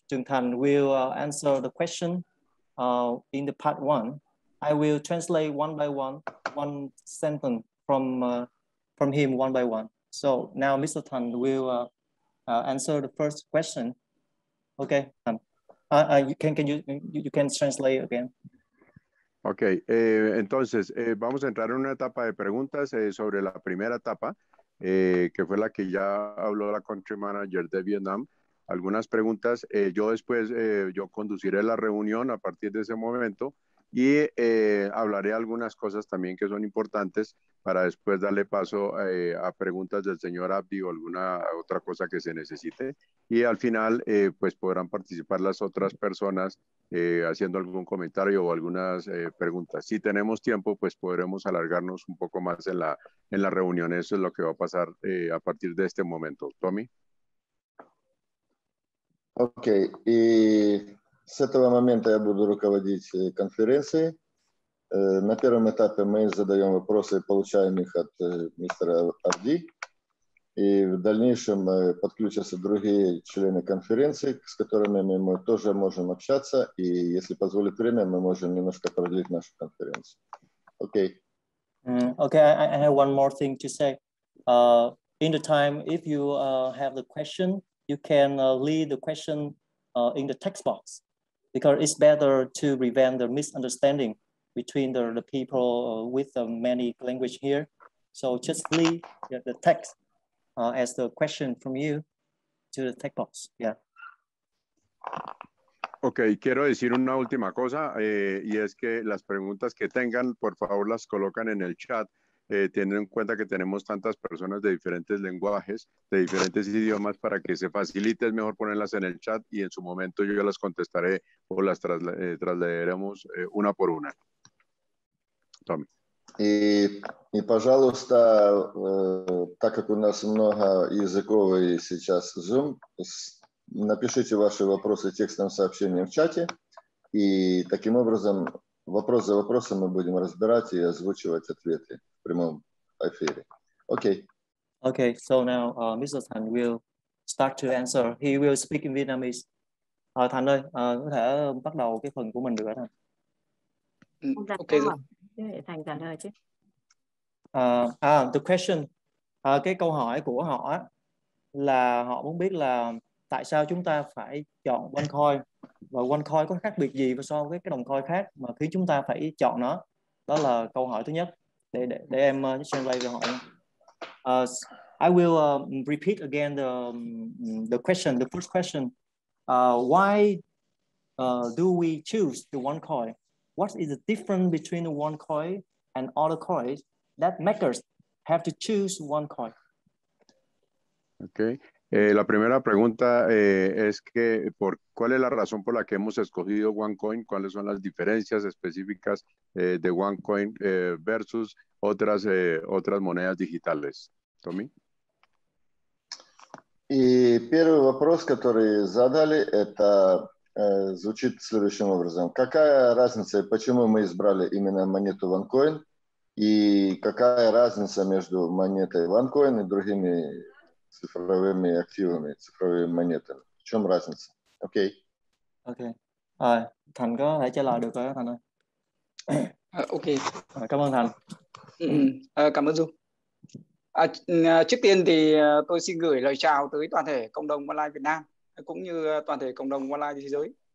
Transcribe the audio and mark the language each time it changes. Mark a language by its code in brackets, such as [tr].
[en] Thành will answer the question in the part 1. I will translate one by one sentence from him one by one. So now Mr. Thành will answer the first question. Okay, you can translate again. [es] Ok, entonces vamos a entrar en una etapa de preguntas sobre la primera etapa, que fue la que ya habló la Country Manager de Vietnam. Algunas preguntas, yo después yo conduciré la reunión a partir de ese momento y hablaré algunas cosas también que son importantes para después darle paso a preguntas del señor Abdi o alguna otra cosa que se necesite. Y al final, pues podrán participar las otras personas haciendo algún comentario o algunas preguntas. Si tenemos tiempo, pues podremos alargarnos un poco más en la reunión. Eso es lo que va a pasar a partir de este momento. [en] Tommy. [ru] Окей, и с этого момента я буду руководить конференцией. На первом этапе мы задаем вопросы, получаем их от мистера Абди, и в дальнейшем подключатся другие члены конференции, с которыми мы тоже можем общаться, и если позволит время, мы можем немножко продлить нашу конференцию. Окей. [en] Okay, I have one more thing to say. In the time, if you have the question, you can leave the question in the text box, because it's better to prevent the misunderstanding between the people with many language here. So just leave the text as the question from you to the text box. Yeah. [es] Ok, quiero decir una última cosa, y es que las preguntas que tengan, por favor las colocan en el chat, teniendo en cuenta que tenemos tantas personas de diferentes lenguajes, de diferentes idiomas, para que se facilite, es mejor ponerlas en el chat y en su momento yo las contestaré o las trasladaremos una por una. [en] Tommy. [ru] И, пожалуйста, так как у нас многоязыковый сейчас Zoom, напишите ваши вопросы текстовым сообщением в чате, и таким образом вопрос за вопросом мы будем разбирать и озвучивать ответы в прямом эфире. Окей. [en] Okay, so now Mr. Thành will start to answer. He will speak in Vietnamese. [vi] Thành ơi, có thể bắt đầu cái phần của mình được hả Thành? [en] Okay. [vi] Thành trả lời chứ. [en] The question, [vi] cái câu hỏi của họ là họ muốn biết là tại sao chúng ta phải chọn OneCoin, và OneCoin có khác biệt gì so với cái đồng coin khác mà khiến chúng ta phải chọn nó. Đó là câu hỏi thứ nhất. Để em translate cho họ. [en] I will repeat again the question, the first question. Why do we choose the OneCoin? What is the difference between the OneCoin and other coins that makers have to choose OneCoin? Okay. [es] La primera pregunta es que ¿cuál es la razón por la que hemos escogido OneCoin? ¿Cuáles son las diferencias específicas de OneCoin versus otras monedas digitales? [en] Tommy. [ru] И первый вопрос, который задали, это звучит следующим образом. Какая разница, почему мы избрали именно монету OneCoin, и какая разница между монетой OneCoin и другими цифровыми активами, цифровыми монетами? В чем разница? Окей. [en] Okay. [vi] Thành có thể trả lời được rồi Thành ơi. [en] Ok. [vi] Cảm ơn Thành. Cảm ơn Dung. Trước tiên thì tôi xin gửi lời chào tới toàn thể cộng đồng OneLife Việt Nam cũng như toàn thể cộng đồng OneLife thế giới.